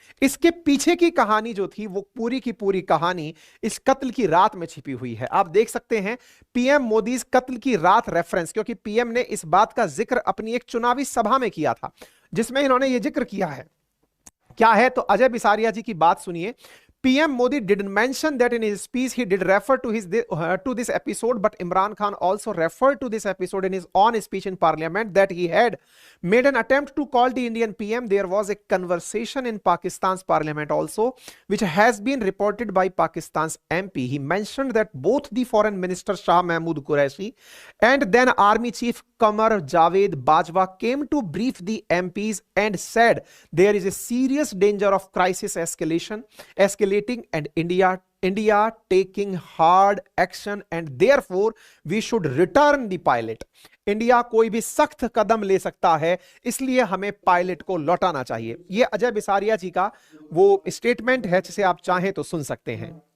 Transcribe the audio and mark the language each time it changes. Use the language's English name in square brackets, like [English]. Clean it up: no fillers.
[Hindi] इसके पीछे की कहानी जो थी वो पूरी की पूरी कहानी इस कत्ल की रात में छिपी हुई है। आप देख सकते हैं पीएम मोदी इस कत्ल की रात रेफरेंस, क्योंकि पीएम ने इस बात का जिक्र अपनी एक चुनावी सभा में किया था जिसमें इन्होंने ये जिक्र किया है। क्या है? तो अजय बिसारिया जी की बात सुनिए। [English] PM Modi didn't mention that in his speech. He did refer to this episode, but Imran Khan also referred to this episode in his own speech in Parliament that he had made an attempt to call the Indian PM. There was a conversation in Pakistan's Parliament also, which has been reported by Pakistan's MP. He mentioned that both the Foreign Minister Shah Mahmood Qureshi and then Army Chief Qamar Javed Bajwa came to brief the MPs and said there is a serious danger of crisis escalating and India taking hard action and therefore we should return the pilot. [Hindi] India कोई भी सख्त कदम ले सकता है, इसलिए हमें pilot को लौटाना चाहिए। यह अजय बिसारिया जी का वो स्टेटमेंट है जिसे आप चाहें तो सुन सकते हैं।